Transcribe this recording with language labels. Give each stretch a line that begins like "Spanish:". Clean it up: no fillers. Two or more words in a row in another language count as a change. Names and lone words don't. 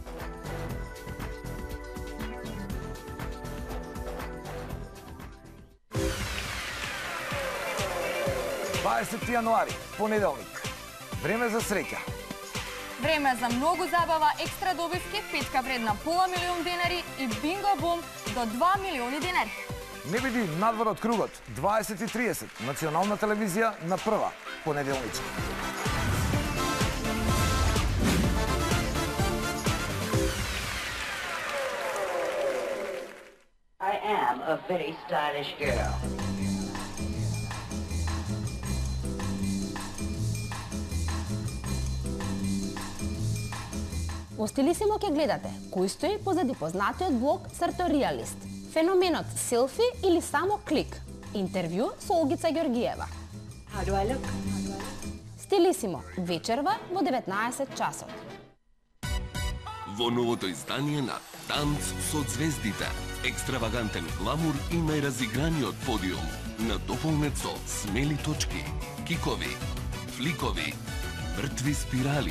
Macedonian: 20 јануари, понеделник. Време за среќа. Време за многу забава, екстра добивки, петка вредна пола милион денари и бинго бум до 2 милиони денари. Не биди надвор од кругот. 20:30. Национална телевизија на прва. Понеделнички.
English: I am a very stylish girl.
Macedonian: Во Стилисимо ќе гледате кој стои позади познатиот блог Сарториалист, феноменот селфи или само клик, интервју со Олгица Ѓоргиева.
English: How do I look?
Macedonian: Стилисимо вечерва во 19 часот. Во новото издание на Танц со звездите, екстравагантен гламур и најразиграниот подиум, надополнет со смели точки, кикови, фликови, мртви спирали.